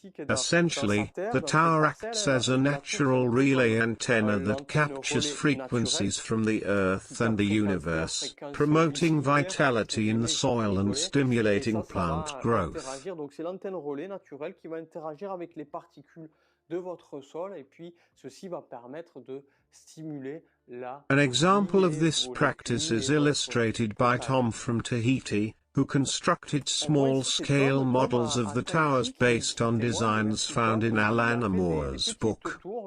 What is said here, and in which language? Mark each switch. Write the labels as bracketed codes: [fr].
[en] Essentially, the tower acts as a natural relay antenna that captures frequencies from the Earth and the universe, promoting vitality in the soil and stimulating plant growth. [fr] Donc c'est l'antenne relais naturelle qui va interagir avec les particules de votre sol et puis ceci va permettre de stimuler la. [en] An example of this practice is illustrated by Tom from Tahiti, who constructed small-scale models of the towers based on designs found in Alan Moore's book.